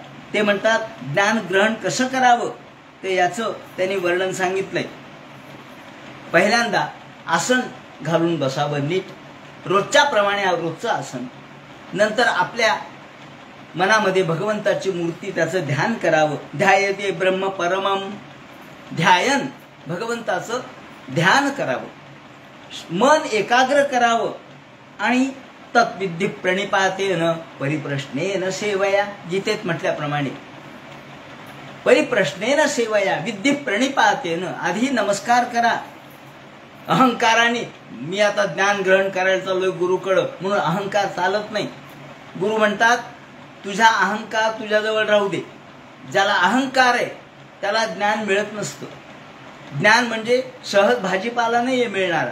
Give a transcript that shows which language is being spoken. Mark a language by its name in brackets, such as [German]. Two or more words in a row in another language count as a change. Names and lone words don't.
[Marathi] ते म्हणतात ज्ञान ग्रहण कसं करावं, ते याचं त्यांनी वर्णन सांगितलंय. पहिल्यांदा आसन घालून बसावं नीट, रोजच्या प्रमाणे रोजचं आसन. नंतर आपल्या मनामध्ये भगवंताची मूर्ती, त्याचं ध्यान करावं. [Sanskrit] ध्यायते ब्रह्म परमम, [Marathi] ध्यायन भगवंताचं ध्यान करावं, मन एकाग्र करावं. [Sanskrit] आणि तत्विधी प्रणिपातेन परिप्रश्नेन सेवया, [Marathi] गीतेत म्हटल्याप्रमाणे [Sanskrit] परिप्रश्नेन सेवया विधी प्रणिपातेन, [Marathi] आधी नमस्कार करा. अहंकाराने मी आता ज्ञान ग्रहण करायला चाललोय गुरुकडं म्हणून अहंकार चालत नाही. गुरु म्हणतात तुझा अहंकार तुझ्याजवळ राहू दे. ज्याला अहंकार आहे त्याला ज्ञान मिळत नसतं. ज्ञान म्हणजे सहज भाजीपाला नाही मिळणारा.